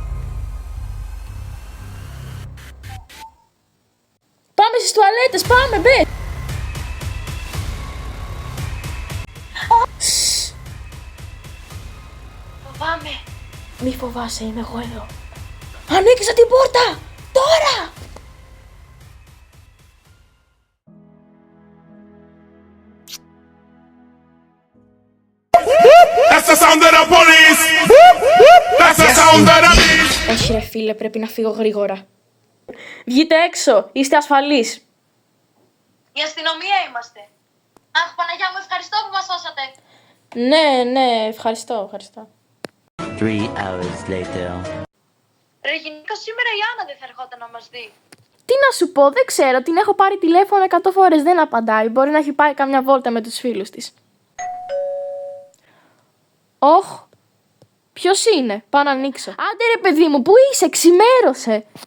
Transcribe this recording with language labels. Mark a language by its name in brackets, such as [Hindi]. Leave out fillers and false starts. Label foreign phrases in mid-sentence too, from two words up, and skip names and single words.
[Greek] Πάμε στις τουαλέτες, πάμε, μπε. Φοβάμαι. Μη φοβάσαι, είμαι εγώ εδώ. Ανοίξα την πόρτα! Τώρα! [English] That's the sound of the police. That's the sound of the police. [Greek] Όχι ρε φίλε, πρέπει να φύγω γρήγορα. Βγείτε έξω, είστε ασφαλείς. Η αστυνομία είμαστε. Αχ, Παναγιά μου, ευχαριστώ που μας σώσατε. Ναι, ευχαριστώ. [English] 3 hours later. [Greek] Ρε γυναίκα, σήμερα η Άννα δεν θα ερχόταν να μας δει. Τι να σου πω, δεν ξέρω, την έχω πάρει τηλέφωνο 100 φορές, δεν απαντάει. Μπορεί να έχει πάει καμιά βόλτα με τους φίλους της. Όχ, ποιος είναι, πάω να ανοίξω. Άντε ρε παιδί μου, πού είσαι, ξημέρωσε.